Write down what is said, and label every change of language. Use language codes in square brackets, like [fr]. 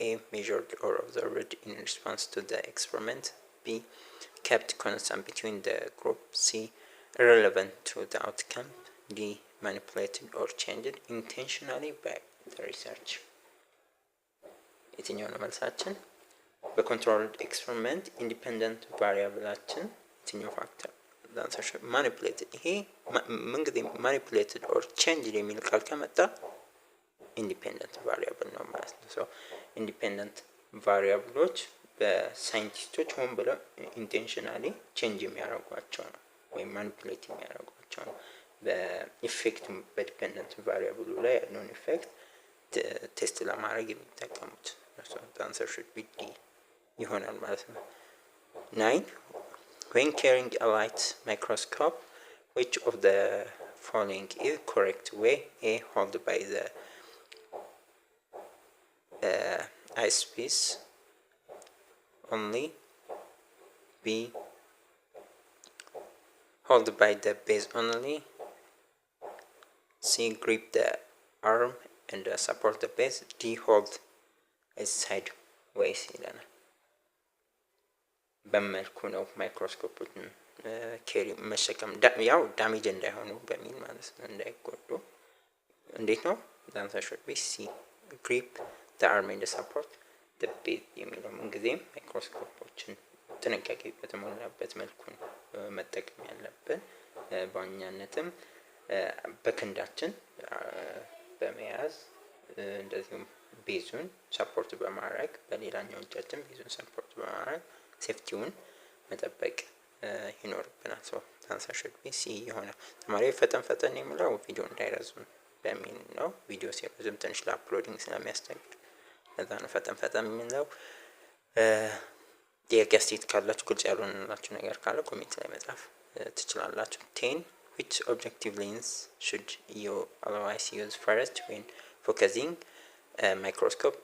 [en] A, measured or observed in response to the experiment. B, kept constant between the group. C, irrelevant to the outcome. D, manipulated or changed intentionally by the research. [am] የትኛው ነው መልሳችን? በኮንትሮልድ ኤክስፐሪመንት ኢንዲፔንደንት ቫሪያብላችን የትኛው ፋክተር? ማኒፕሌትድ። ይሄ ምንጊዜ ማኒፕሌትድ ኦር ቼንጅድ የሚል ቃል ከመጣ ኢንዲፔንደንት ቫሪያብል ነው ማለት ነው። ሶ ኢንዲፔንደንት ቫሪያብሎች በሳይንቲስቶች ሆን ብለው ኢንቴንሽናሊ ቼንጅ የሚያደርጓቸው ነው ወይም ማኒፕሌት የሚያደርጓቸው ነው። በኢፌክት በዲፔንደንት ቫሪያብሉ ላይ ያለውን ኢፌክት ቴስት ለማድረግ የሚጠቀሙት [en] the answer should be D [am] ይሆናል ማለት ነው። [en] 9 when carrying a light microscope, which of the following is correct way? A, hold by the eyepiece only. B, hold by the base only. C, grip the arm and support the base. D, hold sideways [am] ይለናል። በመልኩ ነው ማይክሮስኮፕን ኬሪ መሸከም ያው ዳሜጅ እንዳይሆኑ በሚል ማለት ነው፣ እንዳይጎዱ። እንዴት ነው? [en] the answer should be C, grip the arm and support the base [am] የሚለው ምንጊዜም ማይክሮስኮፖችን ጥንቃቄ በተሞላበት መልኩ መጠቀም ያለብን። በዋናነትም በክንዳችን በመያዝ እንደዚሁም ቤዙን ሰፖርት በማድረግ በሌላኛው እጃችን ቤዙን ሰፖርት በማድረግ ሴፍቲውን መጠበቅ ይኖርብናል። ሶ [en] answer should be C [am] ይሆናል። ተማሪ ፈጠን የሚለው ቪዲዮ እንዳይረዝም በሚል ነው። ቪዲዮ ሲረዝም ትንሽ ለአፕሎዲንግ ስለሚያስቸግር ለዛ ነው ፈጠን የሚለው። ጥያቄ አስተያየት ካላችሁ ግልጽ ያልሆነላችሁ ነገር ካለ ኮሜንት ላይ መጻፍ ትችላላችሁ። [en] 10 which objective lens should you otherwise use first when focusing a microscope?